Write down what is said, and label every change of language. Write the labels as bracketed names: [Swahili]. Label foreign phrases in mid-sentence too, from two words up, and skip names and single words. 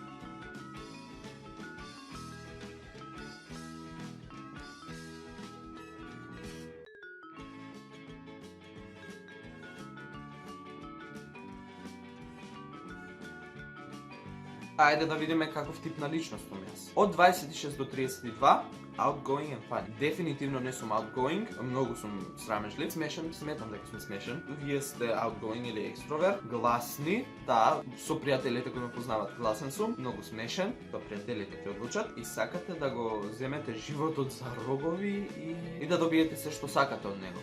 [Macedonian] Ајде да видиме каков тип на личност сум јас. Од 26 до 32, [English] outgoing and funny. [Macedonian] Дефинитивно не сум outgoing, многу сум срамежлив, смешен, сметам дека сум смешен. Вие сте outgoing или екстроверт, гласни, да, со пријателите кои ме познават гласен сум, многу смешен, тоа пријателите ќе одлучат и сакате да го земете животот за рогови и да добиете се што сакате од него.